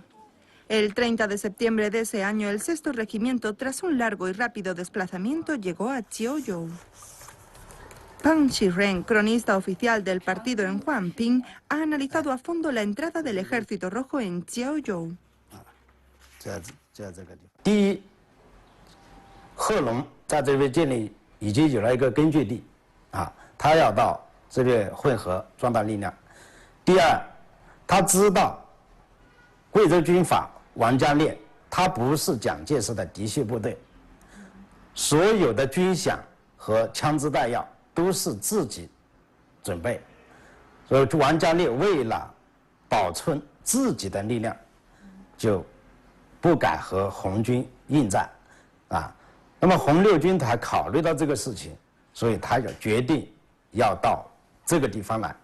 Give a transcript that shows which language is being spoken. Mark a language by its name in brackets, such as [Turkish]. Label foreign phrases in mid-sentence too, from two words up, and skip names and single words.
[Spanish] El 30 de septiembre de ese año, el sexto regimiento, tras un largo y rápido desplazamiento, llegó a Jiuzhou. Pang Shiren, cronista oficial del partido en Huangping, ha analizado a fondo la entrada del Ejército Rojo en Jiuzhou. [Chinese] 第一，贺龙在这边建立已经有了一个根据地，他要到这边混合壮大力量。第二，他知道贵州军阀王家烈他不是蒋介石的嫡系部队，所有的军饷和枪支弹药都是自己准备，所以王家烈为了保存自己的力量，就不敢和红军应战，那么红六军团考虑到这个事情，所以他就决定要到这个地方来。